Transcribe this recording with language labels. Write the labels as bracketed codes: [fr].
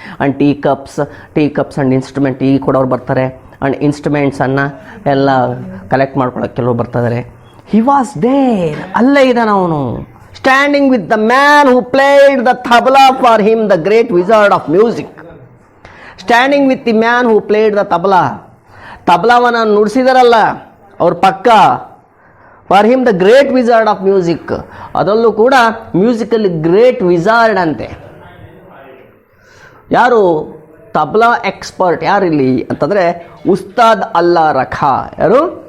[en] and tea cups and instrument, [kn] tea ಕೊಡೋರು ಬರ್ತಾರೆ. And ಇನ್ಸ್ಟ್ರೂಮೆಂಟ್ಸನ್ನು ಎಲ್ಲ ಕಲೆಕ್ಟ್ ಮಾಡ್ಕೊಳ್ಳೋಕೆ ಕೆಲವರು ಬರ್ತಿದ್ದಾರೆ. [en] he was there, [kn] ಅಲ್ಲೇ ಇದ್ದಾನೆ ಅವನು. [en] Standing with the man who played the tabla for him, the great wizard of music. Standing with the man who played the tabla. [kn] ತಬಲಾವನ್ನು ನುಡಿಸಿದಾರಲ್ಲ ಅವ್ರ ಪಕ್ಕ. [en] for him the great wizard of music, [kn] ಅದರಲ್ಲೂ ಕೂಡ musically great wizard ಅಂತೆ. ಯಾರು tabla expert ಯಾರಿಲ್ಲಿ ಅಂತಂದರೆ ಉಸ್ತಾದ್ ಅಲ್ಲಾ ರಖಾ. ಯಾರು?